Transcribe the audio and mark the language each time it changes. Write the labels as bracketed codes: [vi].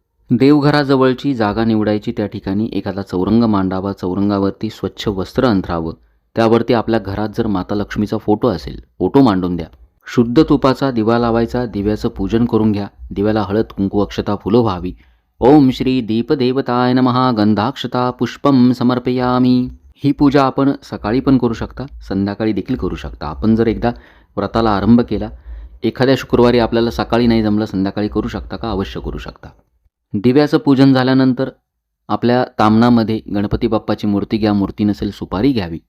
[mr] देवघराजवळची जागा निवडायची, त्या ठिकाणी एखादा चौरंग मांडावा, चौरंगावरती स्वच्छ वस्त्र अंथरावं, त्यावरती आपल्या घरात जर माता लक्ष्मीचा फोटो असेल, फोटो मांडून द्या. शुद्ध तुपाचा दिवा लावायचा, दिव्याचं पूजन करून घ्या, दिव्याला हळद कुंकू अक्षता फुलं व्हावी. [sa] ओम श्री दीपदेवताय नमः गंधाक्षता पुष्पम समर्पयामी. [mr] ही पूजा आपण सकाळी पण करू शकता, संध्याकाळी देखील करू शकता. आपण जर एकदा व्रताला आरंभ केला, एखाद्या शुक्रवारी आपल्याला सकाळी नाही जमलं, संध्याकाळी करू शकता का? अवश्य करू शकता. दिव्याचं पूजन झाल्यानंतर आपल्या तामणामध्ये गणपती बाप्पाची मूर्ती घ्या, मूर्ती नसेल सुपारी घ्यावी.